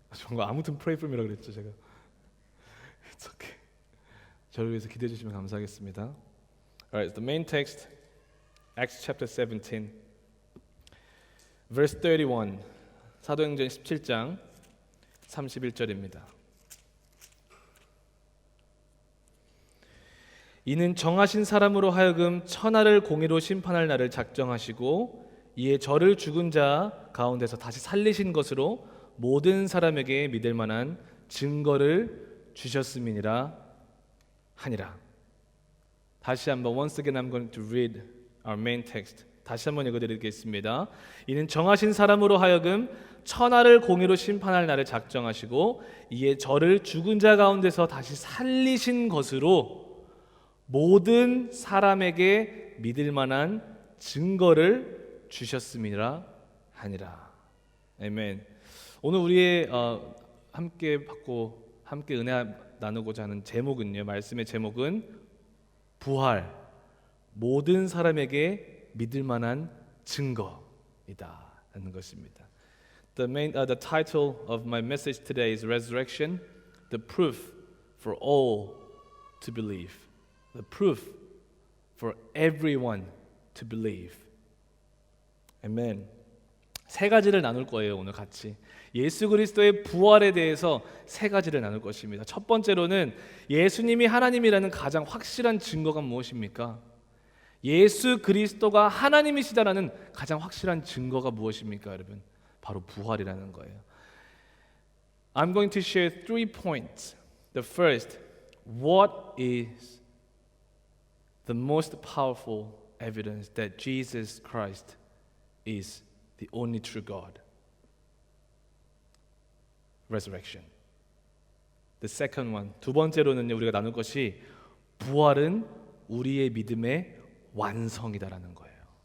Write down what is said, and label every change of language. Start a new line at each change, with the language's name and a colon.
Korean: 정말 아무튼
English: pray for me
Korean: 라고 그랬죠, 제가.
English: It's okay.
Korean: 저를 위해서 기도해 주시면 감사하겠습니다.
English: Alright, the main text, Acts chapter 17, verse 31.
Korean: 사도행전 17장 31절입니다. 이는 정하신 사람으로 하여금 천하를 공의로 심판할 날을 작정하시고 이에 저를 죽은 자 가운데서 다시 살리신 것으로 모든 사람에게 믿을 만한 증거를 주셨음이니라 하니라. 다시 한번
English: once again I'm going to read our main text.
Korean: 다시 한번 읽어드리겠습니다. 이는 정하신 사람으로 하여금 천하를 공의로 심판할 날을 작정하시고 이에 저를 죽은 자 가운데서 다시 살리신 것으로 모든 사람에게 믿을 만한 증거를 주셨음이라 하니라. 아멘. 오늘 우리의 함께 받고 함께 은혜 나누고자 하는 제목은요. 말씀의 제목은 부활, 모든 사람에게 믿을 만한 증거이다라는 것입니다.
English: The title of my message today is Resurrection, the proof for all to believe. The proof for everyone to believe.
Korean: 아멘. 세 가지를 나눌 거예요, 오늘 같이. 예수 그리스도의 부활에 대해서 세 가지를 나눌 것입니다. 첫 번째로는 예수님이 하나님이라는 가장 확실한 증거가 무엇입니까? 예수 그리스도가 하나님이시다라는 가장 확실한 증거가 무엇입니까, 여러분? 바로 부활이라는 거예요.
English: I'm going to share 3 points. The first, what is the most powerful evidence that Jesus Christ is the only true God? Resurrection. The second one,
Korean: 두 번째로는요, 우리가 나눌 것이 부활은 우리의 믿음의 완성이다라는 거예요.